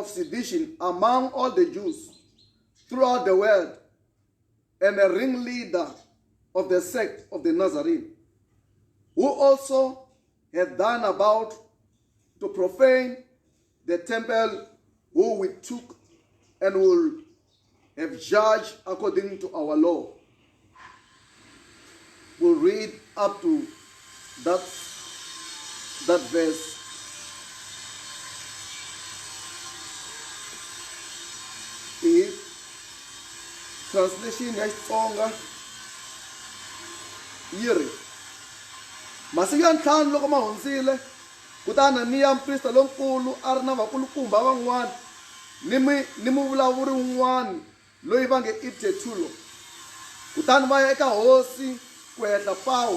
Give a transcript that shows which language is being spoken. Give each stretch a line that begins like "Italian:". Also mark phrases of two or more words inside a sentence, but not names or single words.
English: sedition among all the Jews throughout the world, and a ringleader of the sect of the Nazarene, who also had done about to profane the temple, who we took and will have judged according to our law. We'll read up to that verse. The translation
Tsonga: ya Xitsonga yi ri masiku ya ntlhanu loko ma hundzile kutani Ananiya mprista lonkulu a ri na vakulukumba van'wana ni muvulavuri wun'wana loyi va nge i Tertulo kutani va ya eka hosi ku hehla Pawulo.